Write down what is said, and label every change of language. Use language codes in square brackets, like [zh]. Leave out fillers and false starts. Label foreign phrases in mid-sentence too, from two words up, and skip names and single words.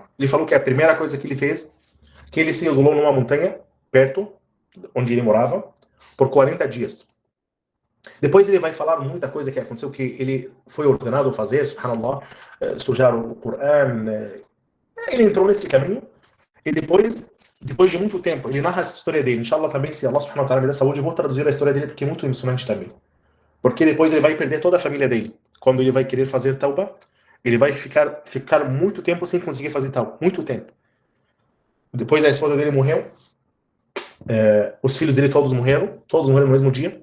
[pt] Ele falou que a primeira coisa que ele fez, que ele se isolou numa montanha, perto, onde ele morava, por 40 dias. Depois ele vai falar muita coisa que aconteceu, que ele foi ordenado a fazer, subhanallah, sujar o Coran. Ele entrou nesse caminho, e depois de muito tempo, ele narra essa história dele. Inshallah também, se [ar] الله سبحانه وتعالى [pt] me dá saúde, eu vou traduzir a história dele, porque é muito emocionante também. Porque depois ele vai perder toda a família dele. Quando ele vai querer fazer tauba, ele vai ficar muito tempo sem conseguir fazer tauba. Muito tempo. Depois a esposa dele morreu. Os filhos dele todos morreram no mesmo dia.